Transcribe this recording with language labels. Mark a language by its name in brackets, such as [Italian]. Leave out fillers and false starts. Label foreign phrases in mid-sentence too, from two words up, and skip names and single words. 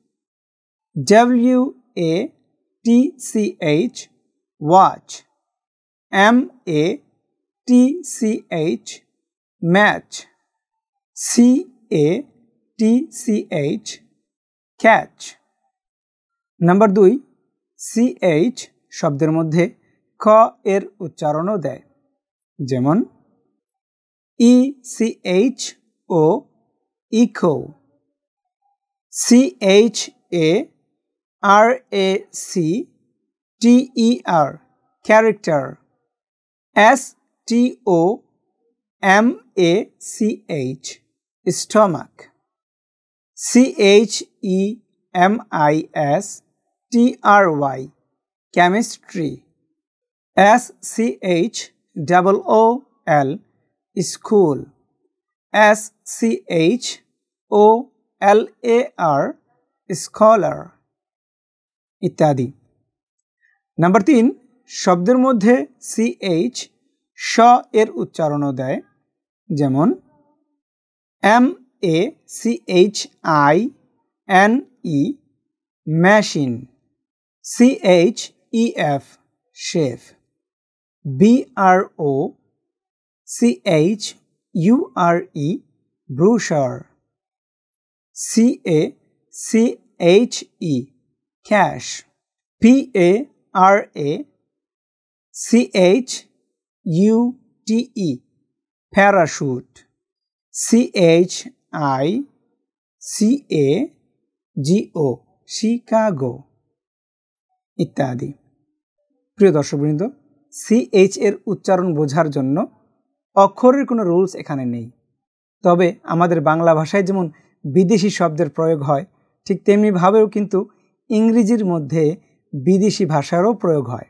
[English] WATCH, watch. MATCH, match. CATCH, catch. [Bangla] নাম্বার 2, CH শব্দের মধ্যে ক এর উচ্চারণও দেয়, যেমন [English] ECHO, echo. CHARACTER, character. STOMACH, stomach. CHEMISTRY, chemistry. SCHOOL, school. SCHOLAR, scholar, [Bangla] ইত্যাদি। নাম্বার 3, শব্দের মধ্যে CH শ এর উচ্চারণও দেয়, যেমন [English] MACHINE, machine. CHEF, chef. BROCHURE, brochure. CACHE, cash. PARACHUTE, parachute. CHICAGO, Chicago, [Bangla] ইত্যাদি। প্রিয় দর্শকবৃন্দ, CH এর উচ্চারণ বোঝার জন্য অক্ষরের কোনো রুলস এখানে নেই। তবে আমাদের বাংলা ভাষায় যেমন বিদেশি শব্দের প্রয়োগ হয়, ঠিক তেমনিভাবেও কিন্তু ইংরেজির মধ্যে বিদেশি ভাষারও প্রয়োগ হয়।